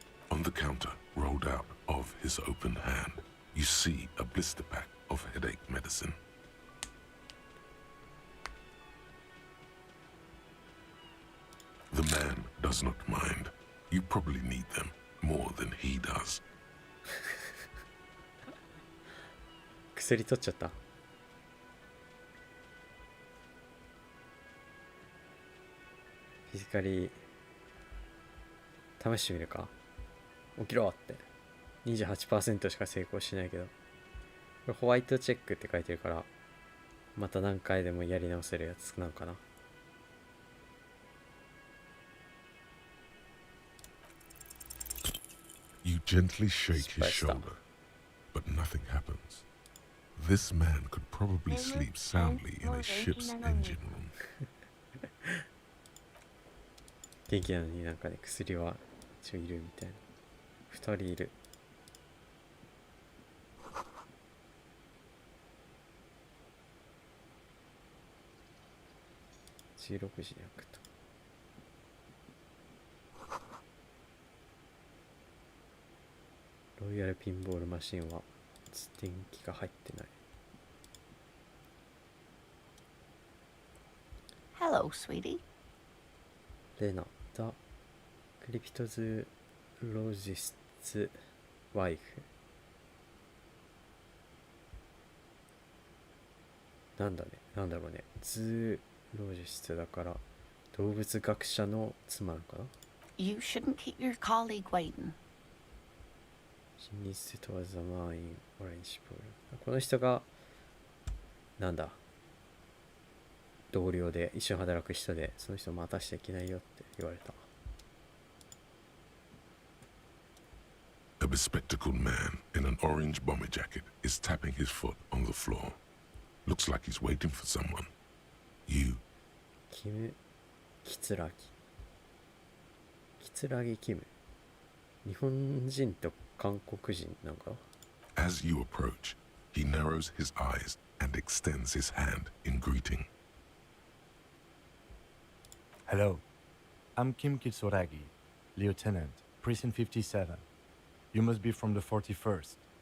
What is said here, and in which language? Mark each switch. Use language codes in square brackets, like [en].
[en] On the counter, rolled out of his open hand, you see a blister pack of headache medicine. The man does not mind. You probably need them more than he does. [ja] 薬取っちゃった。フィジカリ試してみるか。起きろって。 28% しか成功しないけど。これホワイトチェックって書いてるから、また何回でもやり直せるやつなのかな。 [en] You gently shake his shoulder, but nothing happens. This man could probably sleep soundly in a ship's engine room. [ja] 元気なのになんかね、薬は一応いるみたいな。2人いる。 16時に開くと。ロイヤルピンボールマシンは電気が入ってない。 [en] Hello, sweetie. [ja] レナ、ザ・クリプトズ・ロジスツ・ワイフ。なんだろうね。ズ・ロジスツだから動物学者の妻なのかな。 [en] You shouldn't keep your colleague waiting. She needs to towards the mine orange pool. [ja] この人がなんだ同僚で一緒に働く人で、その人待たしちゃいけないよって言われた。 [en] A bespectacled man in an orange bomber jacket is tapping his foot on the floor. Looks like he's waiting for someone. You. [ja] キム・キツラギキム。日本人と韓国人なんか。 [en] As you approach, he narrows his eyes and extends his hand in greeting. Hello, I'm Kim Kitsuragi, Lieutenant, Prison 57. You must be from the 41st.